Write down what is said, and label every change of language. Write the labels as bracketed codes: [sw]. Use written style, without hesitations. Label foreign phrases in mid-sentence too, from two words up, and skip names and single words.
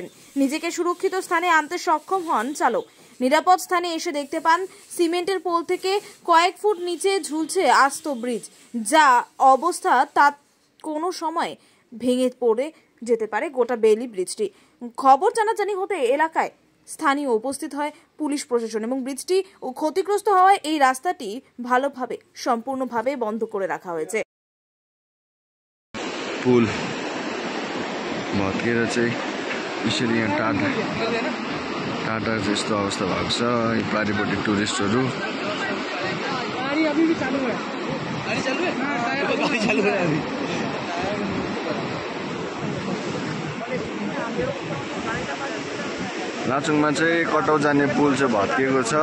[bn] নিজেকে সুরক্ষিত স্থানে আনতে সক্ষম হন চালক। নিরাপদ স্থানে এসে দেখতে পান সিমেন্টের পোল থেকে কয়েক ফুট নিচে ঝুলছে আস্ত ব্রিজ, যা অবস্থা তা কোনো সময় ভেঙে পড়ে যেতে পারে গোটা বেইলি ব্রিজটি। খবর জানাজানি হতে এলাকায় স্থানীয় উপস্থিত হয় পুলিশ প্রশাসন এবং ব্রিজটি ক্ষতিগ্রস্ত হওয়ায় এই রাস্তাটি সম্পূর্ণভাবে বন্ধ করে রাখা হয়েছে। [ne] पुल भत्किएर चाहिँ यसरी यहाँ टाटा जस्तो अवस्था भएको छ। पारिपट्टि टुरिस्टहरू लाचुङमा चाहिँ कटाउ जाने पुल चाहिँ भत्किएको छ।